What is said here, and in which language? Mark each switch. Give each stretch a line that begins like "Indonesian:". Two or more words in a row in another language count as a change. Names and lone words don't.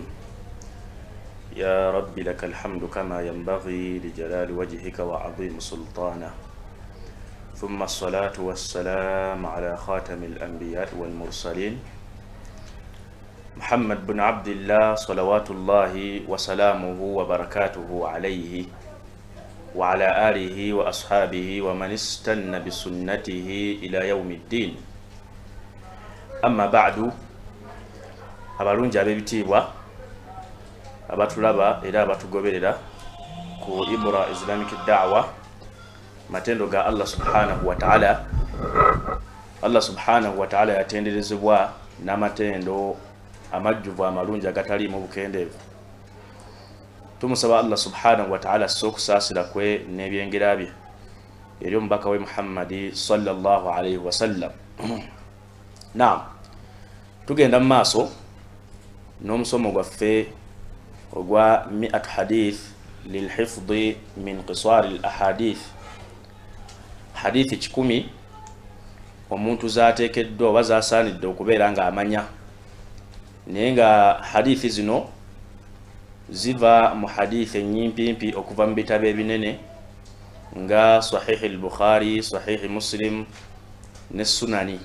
Arabic: يا رب لك الحمد كما ينبغي لجلال وجهك وعظيم سلطانه، ثم الصلاة والسلام على خاتم الأنبياء والمرسلين محمد بن عبد الله صلوات الله وسلامه وبركاته عليه وعلى آله وأصحابه ومن استنى بسنته إلى يوم الدين. أما بعد،
Ganda: abalungi ab'ebitiibwa abatulaba era abatugoberera ku Ibra Islamic Da'wa, matendo ga Allah
Arabic: سبحانه وتعالى.
Ganda: Allah
Arabic: سبحانه وتعالى
Ganda: yatenderezebwa n'amatendo amajjuvu amalungi agataliimu bukendeevu. Tumusaba Allah
Arabic: سبحانه وتعالى
Ganda: sokusaasira kwe n'ebyengera bye eri omubaka we Muhammadi
Arabic: صلى الله عليه وسلم.
Ganda: Naam, tugenda mu maaso n'omusomo gwaffe ogwa 100
Arabic: حديث للحفظ من قصار الأحاديث,
Ganda: hadithi 10 omuntu zaateekeddwa oba zaasaanidde okubeera nga amanya, naye nga hadithi zino ziva mu hadithi enyimpimpi okuva mu bitabo ebinene nga Sahih al-Bukhari, Sahih Muslim ne Sunani.